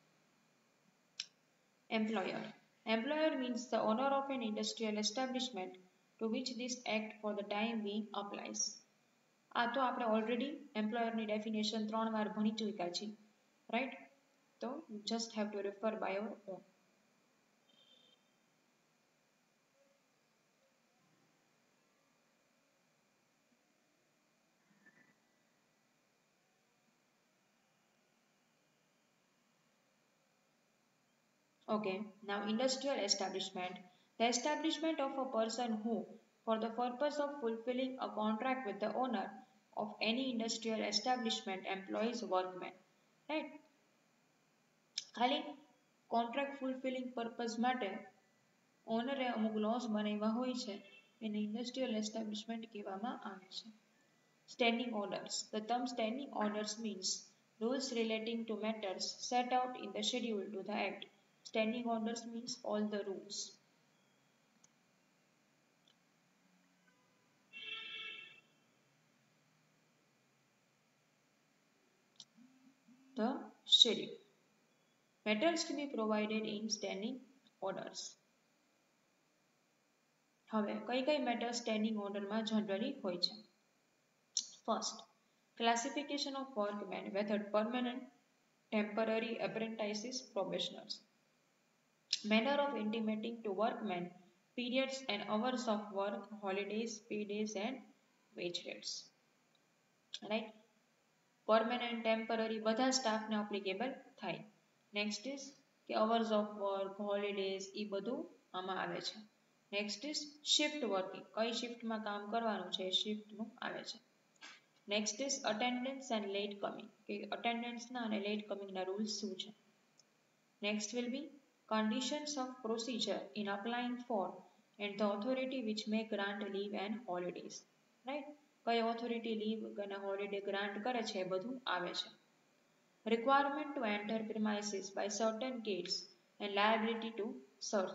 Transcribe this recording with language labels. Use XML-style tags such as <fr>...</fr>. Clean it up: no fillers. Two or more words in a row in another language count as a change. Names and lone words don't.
<en>Employer. Employer means the owner of an industrial establishment to which this act for the time being applies.</en> <gu>આ તો આપણે ઓલરેડી એમ્પ્લોયરની ડેફિનેશન 3 વાર ભણી ચૂક્યા છીએ, રાઈટ?</gu> <en>તો you just have to refer by your own. Okay, now industrial establishment. The establishment of a person who, for the purpose of fulfilling a contract with the owner of any industrial establishment, employs workmen. Right?</en> <gu>ખાલી</gu> <en>contract fulfilling purpose</en> <gu>માટે ઓનરે અમુક લોસ બનાવ્યા હોય છે એને</gu> <en>industrial establishment</en> <gu>કહેવામાં આવે છે.</gu> <en>Standing orders. The term standing orders means rules relating to matters set out in the schedule to the act. Standing orders means all the rules. The schedule. Matters to be provided in standing orders.</en> <gu>હવે કઈ કઈ મેટર સ્ટેન્ડિંગ ઓર્ડરમાં જનરલી હોય છે?</gu> <en>First, classification of workmen, whether permanent, temporary, apprentices, probationers. Manner of intimating to workmen periods and hours of work, holidays, pay days and wage rates. Right? Permanent, temporary</en> <gu>બધા સ્ટાફને</gu> <en>applicable થાય. Next is કે hours of work, holidays</en> <gu>એ બધું આમાં આવે છે.</gu> <en>Next is shift working.</en> <gu>કઈ shiftમાં કામ કરવાનું છે એ shiftનું આવે છે.</gu> <en>Next is attendance and late coming.</en> <gu>કે attendance ના અને</gu> <en>late coming</en> <gu>ના rules શું છે?</gu> <en>Next will be conditions of procedure in applying for and the authority which may grant leave and holidays.</en> <gu>Right? કઈ authority leave અને</gu> <en>holiday grant</en> <gu>કરે છે એ બધું આવે છે.</gu> <en>Requirement to enter premises by certain gates and liability to search.</en>